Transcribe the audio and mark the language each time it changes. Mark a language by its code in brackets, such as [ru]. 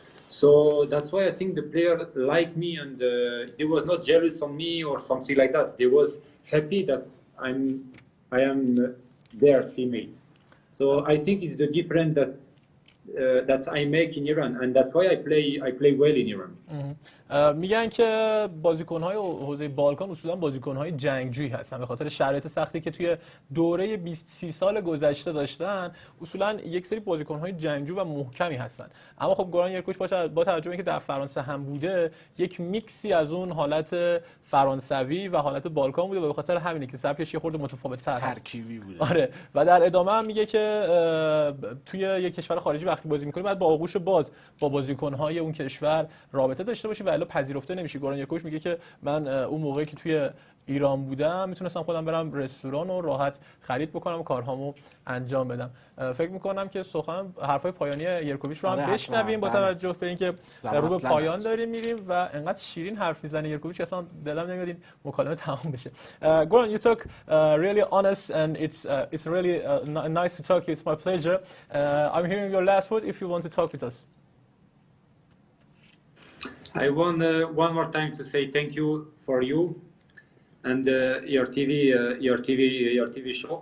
[en] So that's why I think the player liked me, and he was not jealous of me or something like that. They was happy that I am their teammate. So I think it's the difference that I make in Iran, and that's why I play well in Iran. [fa] میگن که بازیکن‌های حوزه بالکان اصولا بازیکن‌های جنگجویی هستن به خاطر شرایط سختی که توی دوره 20-30 سال گذشته داشتن. اصولا یک سری بازیکن‌های جنگجو و محکمی هستن. اما خب گوران یرکوویچ با توجه به اینکه در فرانسه هم بوده، یک میکسی از اون حالت فرانسوی و حالت بالکان بوده و به خاطر همینه که سبکش یه خورده متفاوت‌تر هست. ترکیبی بوده. آره. و در ادامه هم میگه که توی یک کشور خارجی وقتی بازی می‌کنی باید با آغوش باز با بازیکن‌های اون کشور رابطه داشته باشی و الا پذیرفته نمیشه. گوران یرکوویچ میگه که من اون موقعی که توی ایران بودم میتونستم خودم برم رستوران و راحت خرید بکنم و کارهامو انجام بدم. فکر میکنم که حرفای پایانی یرکوویچ رو هم بشنویم با توجه به اینکه رو به پایان داریم میریم و انقدر شیرین حرف میزنه یرکوویچ اصلا دلم نمیاد این مکالمه تموم بشه. [en] Goran, you talk really honest and it's really nice to talk to you. It's my pleasure. I'm hearing your last word if you want to talk with us. I want one more time to say thank you for you and your TV show.